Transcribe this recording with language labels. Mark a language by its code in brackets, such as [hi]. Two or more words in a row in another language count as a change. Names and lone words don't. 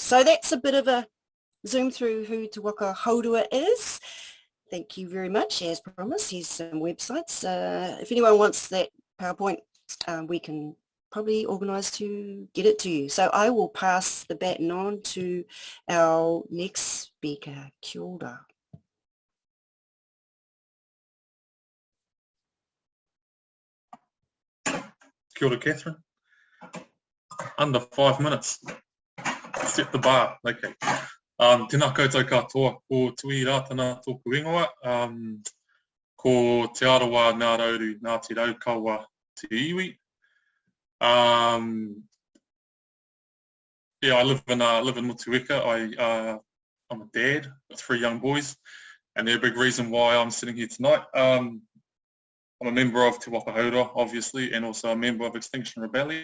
[en] So that's a bit of a zoom through who Te Waka Hourua is. Thank you very much. As promised, here's some websites. If anyone wants that PowerPoint, we can probably organise to get it to you. So I will pass the baton on to our next speaker. [mi] Kia ora. Kia ora, Catherine. [en] Under 5 minutes. Set the bar. Okay. [mi] Tēnā koutou katoa. Ko tui rātana tōku ingoa. Ko te arawa ngā rauru, ngā te raukaua te iwi. [en] Yeah, I live in Motueka. I'm a dad with 3 young boys, and they're a big reason why I'm sitting here tonight. I'm a member of Te Waka Hourua, obviously, and also a member of Extinction Rebellion.